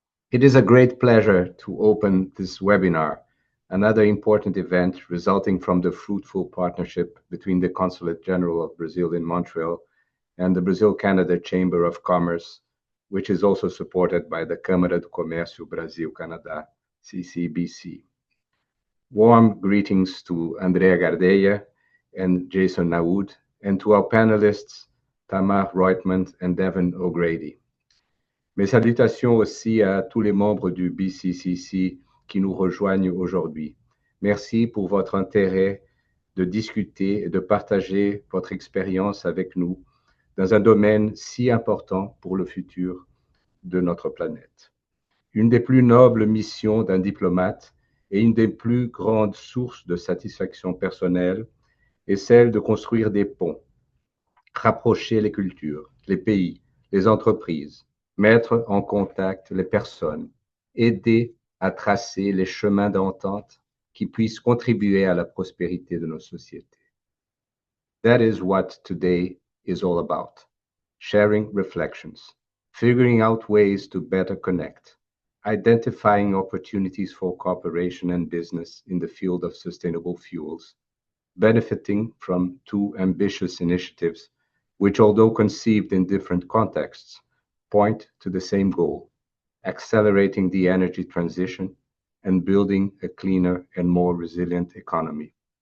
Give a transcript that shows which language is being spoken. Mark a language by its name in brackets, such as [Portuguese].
[English] It is a great pleasure to open this webinar, another important event resulting from the fruitful partnership between the Consulate General of Brazil in Montreal and the Brazil-Canada Chamber of Commerce, which is also supported by the Câmara de Comércio Brazil-Canada, CCBC. Warm greetings to Andrea Gardella and Jason Naoud, and to our panelists, Tamar Reutman and Devin O'Grady. [French] Mes salutations aussi à tous les membres du BCCC qui nous rejoignent aujourd'hui. Merci pour votre intérêt de discuter et de partager votre expérience avec nous dans un domaine si important pour le futur de notre planète. Une des plus nobles missions d'un diplomate et une des plus grandes sources de satisfaction personnelle est celle de construire des ponts, rapprocher les cultures, les pays, les entreprises, mettre en contact les personnes, aider à tracer les chemins d'entente qui puissent contribuer à la prospérité de nos sociétés. [English] That is what today is all about. Sharing reflections, figuring out ways to better connect, identifying opportunities for cooperation and business in the field of sustainable fuels, benefiting from two ambitious initiatives, which, although conceived in different contexts, point to the same goal: accelerating the energy transition and building a cleaner and more resilient economy.